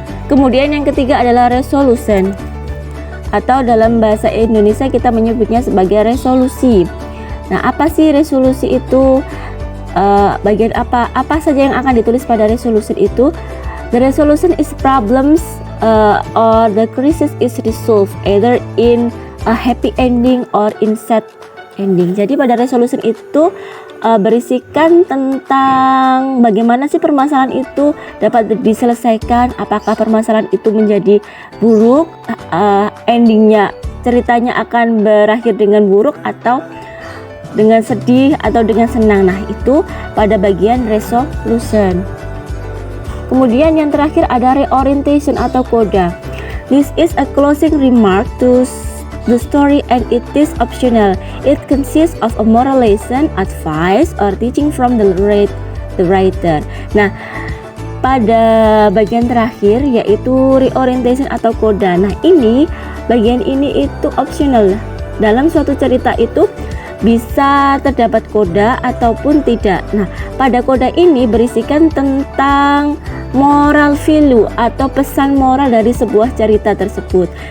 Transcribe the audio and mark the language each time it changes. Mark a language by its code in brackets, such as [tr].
[id] Kemudian yang ketiga adalah resolution, atau dalam bahasa Indonesia kita menyebutnya sebagai resolusi. Nah, apa sih resolusi itu? Bagian apa saja yang akan ditulis pada resolution itu? [en] The resolution is problems or the crisis is resolved either in a happy ending or in sad ending. [id] Jadi pada resolution itu berisikan tentang bagaimana sih permasalahan itu dapat diselesaikan, apakah permasalahan itu menjadi buruk, endingnya ceritanya akan berakhir dengan buruk atau dengan sedih atau dengan senang. Nah, itu pada bagian resolution. Kemudian yang terakhir ada reorientation atau coda. [en] This is a closing remark to the story and it is optional. It consists of a moral lesson, advice, or teaching from the writer. [id] Nah, pada bagian terakhir yaitu reorientation atau coda. Nah, bagian ini itu optional. Dalam suatu cerita itu bisa terdapat coda ataupun tidak. Nah, pada coda ini berisikan tentang moral value atau pesan moral dari sebuah cerita tersebut.